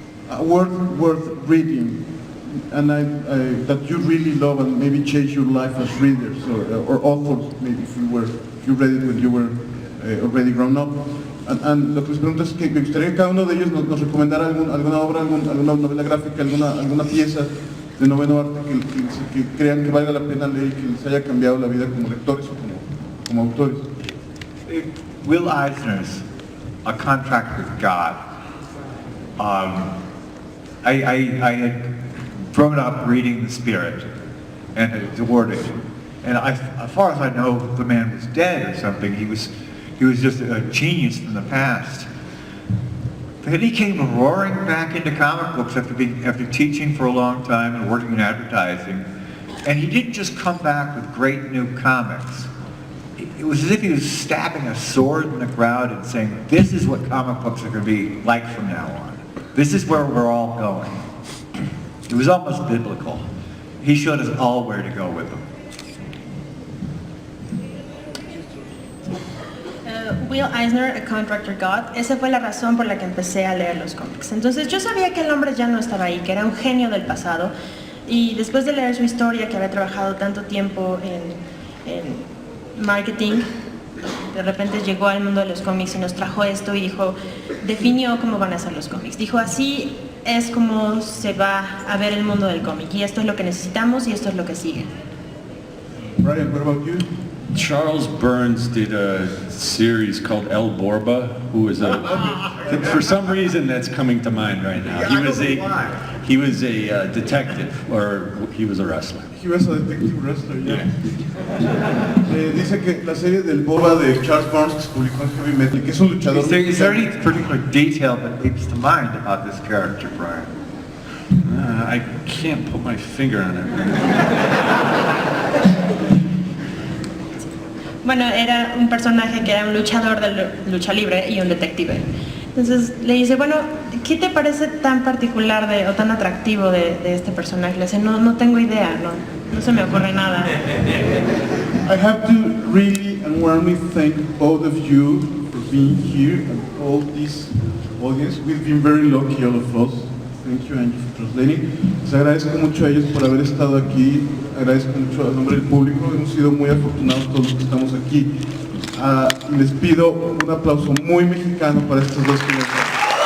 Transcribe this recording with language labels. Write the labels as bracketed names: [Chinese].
[English] a worth reading, and that you really love and maybe change your life as readers or authors, maybe if you read it when you were already grown up. [Spanish] And lo que les pregunto es que me gustaría que cada uno de ellos nos recomendara alguna obra, alguna novela gráfica, alguna pieza de noveno arte que crean que valga la pena leer y que les haya cambiado la vida como lectores o como autores. [English] Will Eisner's A Contract with God. I had grown up reading The Spirit and had adored it. And as far as I know, the man was dead or something. He was just a genius from the past. But then he came roaring back into comic books after teaching for a long time and working in advertising. And he didn't just come back with great new comics. It was as if he was stabbing a sword in the crowd and saying, this is what comic books are going to be like from now on. This is where we're all going. It was almost biblical. He showed us all where to go with them. [Spanish] Will Eisner, A Contractor God, esa fue la razón por la que empecé a leer los cómics. Entonces yo sabía que el hombre ya no estaba ahí, que era un genio del pasado, y después de leer su historia, que había trabajado tanto tiempo en marketing, de repente llegó al mundo de los cómics y nos trajo esto y dijo, definió cómo van a ser los cómics. Dijo, así es como se va a ver el mundo del cómic, y esto es lo que necesitamos y esto es lo que sigue. [English] Brian, what about you? Charles Burns did a series called El Borba, who was for some reason that's coming to mind right now. He was a detective, or he was a wrestler. He was a detective wrestler, yeah. [Spanish] Dice que la serie del Boba de Charles Burns que se publicó en Heavy Metal, que es un luchador. [English] Is there any particular detail that leaps to mind about this character, Brian? I can't put my finger on it. [Spanish] Bueno, era un personaje que era un luchador de lucha libre y un detective. Entonces le dice, bueno, ¿qué te parece tan particular o tan atractivo de este personaje? Le dice, no tengo idea, no se me ocurre nada. [English] I have to really and warmly thank both of you for being here and all this audience. We've been very lucky, all of us. Thank you, Angie, for translating. [Spanish] Les agradezco mucho a ellos por haber estado aquí. Agradezco mucho a nombre del público. Hemos sido muy afortunados todos los que estamos aquí. Les pido un aplauso muy mexicano para estos dos que nos dan.